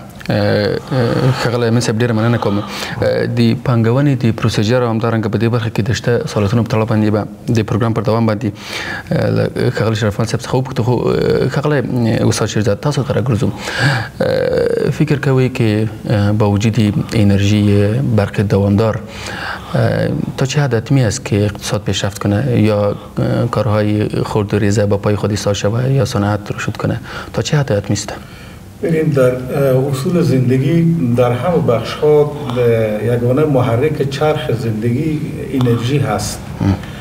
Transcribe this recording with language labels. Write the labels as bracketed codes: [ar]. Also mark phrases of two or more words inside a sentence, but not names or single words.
[ps] ښاغلی امین صاحب، ډېره مننه کوم. د پانګونې د پروسیجر او همدارنګه په دې برخه کې د شته سهولتونو په تړاو باندې به د پروګرام پر دوام باندې ښاغلي شرفمل صاحب څخه وپوښتو. خو ښاغلی استاد شیرزاد، تاسو ته راګرځم. [fa] فکر کوئ که با وجود انرژی برق دوامدار تا چه حد حتمی است که اقتصاد پیشرفت کنه یا کارهای خرد و ریزه با پای خود ایستاد شود یا صنعت رشد کنه؟ تا چه حد حتمی است؟ ببینید، در اصول زندگی در همه بخش‌ها یگانه محرک چرخ زندگی انرژی هست.